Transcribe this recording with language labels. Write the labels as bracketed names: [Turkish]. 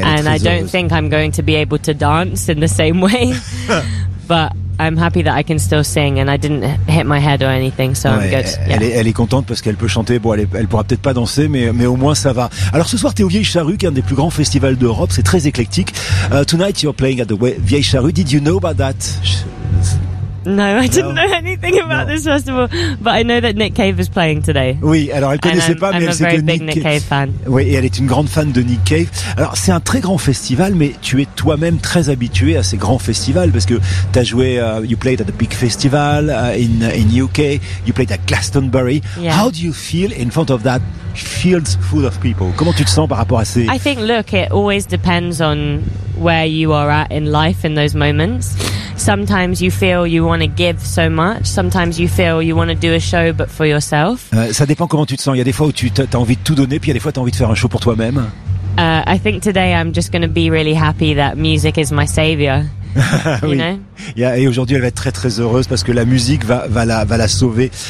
[English] and I don't think I'm going to be able to dance in the same way. But I'm happy that I can still sing and I didn't hit my head or anything, so ouais, I'm good. [French] Yeah. Elle est contente parce qu'elle peut chanter. Bon, elle pourra peut-être pas danser, mais au moins ça va. Alors ce soir, t'es au Vieille Charrue, qui est un des plus grands festivals d'Europe. C'est très éclectique. [English] Tonight, you're playing at the Vieille Charrue. Did you know about that? No, I didn't know anything about this festival, but I know that Nick Cave is playing today. [French] Oui, alors elle connaissait pas, mais [English] I'm [French] elle sait que [English] Nick Cave fan. [French] Oui, et elle est une grande fan de Nick Cave. Alors c'est un très grand festival, mais tu es toi-même très habitué à ces grands festivals parce que tu as joué, [English] you played at the big festival in UK, you played at Glastonbury. Yeah. How do you feel in front of that fields full of people? [French] Comment tu te sens par rapport à ces? [English] I think, look, it always depends on where you are at in life in those moments. Sometimes you feel you want to give so much. Sometimes you feel you want to do a show, but for yourself. [French] Ça dépend comment tu te sens. Il y a des fois où tu as envie de tout donner, puis il y a des fois où tu as envie de faire un show pour toi-même. [English] I think today I'm just going to be really happy that music is my savior. [French] Oui. [English] You know? [French] Yeah, et aujourd'hui, elle va être très très heureuse parce que la musique va la sauver.